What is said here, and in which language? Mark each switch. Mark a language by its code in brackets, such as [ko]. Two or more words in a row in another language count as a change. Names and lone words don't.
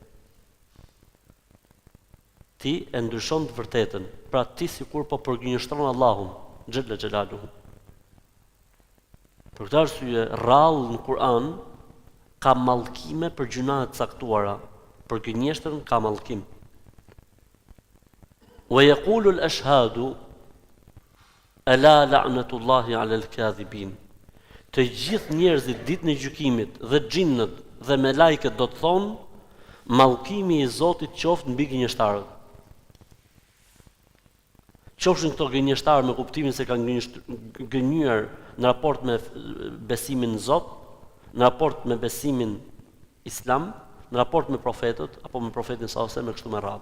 [sq] Ti e ndryshon të vërtetën, pra ti sikur po përgënjeshtron Allahun, [ar] جل جلاله. [sq] Për këtë arsye, rrallë në Kur'an ka mallkime për gjuna të caktuara, për gënjeshtrën ka mallkim. [ar] ويقول الأشهاد ألا لعنة الله على الكاذبين. [sq] Të gjithë njerëzit ditën e gjykimit dhe xhinnët dhe melajket do të thonë mallkimi i Zotit qoftë mbi gënjeshtarët. Qofshin këto gënjeshtarë me kuptimin se kanë gënjur në raport me besimin në Zot, në raport me besimin Islam, në raport me profetët apo me profetin [ar] صلى الله عليه وسلم, [sq] me kështu me radhë.